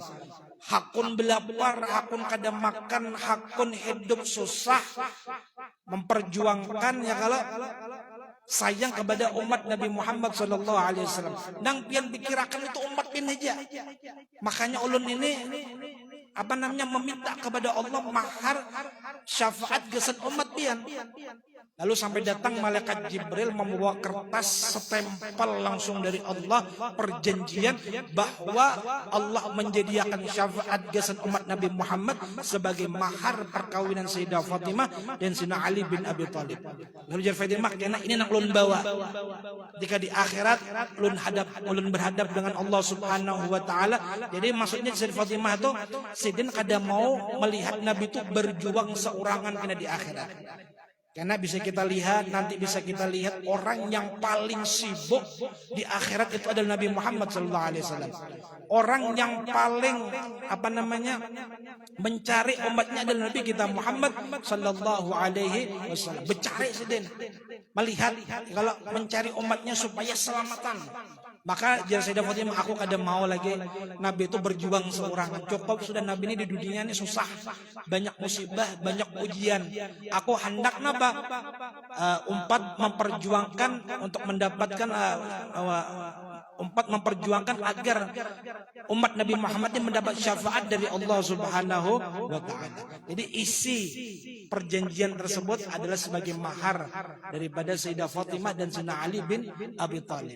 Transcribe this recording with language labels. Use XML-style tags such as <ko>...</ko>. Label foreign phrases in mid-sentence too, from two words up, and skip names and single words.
<bjn>Hakun belapar, hakun kada makan, hakun hidup susah, memperjuangkan ya kalau sayang kepada umat Nabi Muhammad SAW. Nang pian pikirakan itu umat pian aja. Makanya ulun ini meminta kepada Allah mahar syafaat gesan umat pian.</bjn> <id>Lalu sampai datang malaikat Jibril membawa kertas stempel langsung dari Allah, perjanjian bahwa Allah menyediakan syafaat gesan umat Nabi Muhammad sebagai mahar perkawinan Sayyidah Fatimah dan Sayyidina Ali bin Abi Thalib.</id> <bjn>Lalu jar Fatimah, karena ini nak ulun bawa jika di akhirat ulun berhadap dengan Allah</bjn> <ar>سبحانه وتعالى.</ar> <bjn>Jadi maksudnya Sayyidah Fatimah itu sidin kada mau melihat Nabi itu berjuang seorangan kena di akhirat.</bjn> <id>Karena bisa kita lihat, nanti bisa kita lihat orang yang paling sibuk di akhirat itu adalah Nabi Muhammad SAW. Orang yang paling mencari umatnya adalah Nabi kita Muhammad SAW.</id> <bjn>Bercari sedin, melihat kalau mencari umatnya supaya selamatan. Maka jar Sayyidah Fatimah, aku kada mau lagi Nabi itu berjuang seorangan.</bjn> <id>Cukup sudah Nabi ini di dunia ini susah, banyak musibah, banyak ujian.</id> <bjn>Aku hendak napa?</bjn> <id>Umpat memperjuangkan untuk mendapatkan memperjuangkan agar umat Nabi Muhammad ini mendapat syafaat dari Allah</id> <ar>سبحانه وتعالى.</ar> <id>Jadi isi perjanjian tersebut adalah sebagai mahar daripada Sayyidah Fatimah dan Sayyidina Ali bin Abi Thalib.</id>